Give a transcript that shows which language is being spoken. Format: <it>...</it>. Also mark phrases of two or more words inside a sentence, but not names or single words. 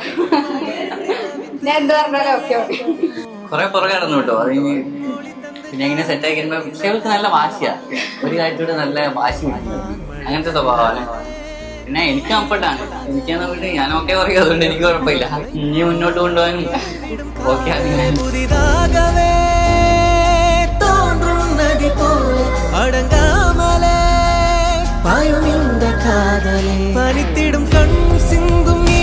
<ml>ഞാൻ എന്ത് പറഞ്ഞാലും ഓക്കെ ഓക്കെ. കുറെ പുറകെ നടന്നു കേട്ടോ. അത് പിന്നെ ഇങ്ങനെ സെറ്റാക്കി കഴിയുമ്പോ പക്ഷെ അവൾക്ക് നല്ല വാശിയാ, ഒരു കാര്യത്തോട് നല്ല വാശി അങ്ങനത്തെ സ്വഭാവമാണ്. പിന്നെ എനിക്ക് കംഫർട്ടാണ്, എനിക്കാന്ന് വേണ്ടി ഞാൻ ഓക്കെ പറയും, അതുകൊണ്ട് എനിക്ക് കുഴപ്പമില്ല. ഇനി മുന്നോട്ട് കൊണ്ടുപോകാനും ഓക്കെ</ml> <ta>புதிதாகவே தோன்றும் நதி போல் அடங்காமலே பாயும் இந்த காதலே பனித்திடும் கண் சிந்தும்</ta>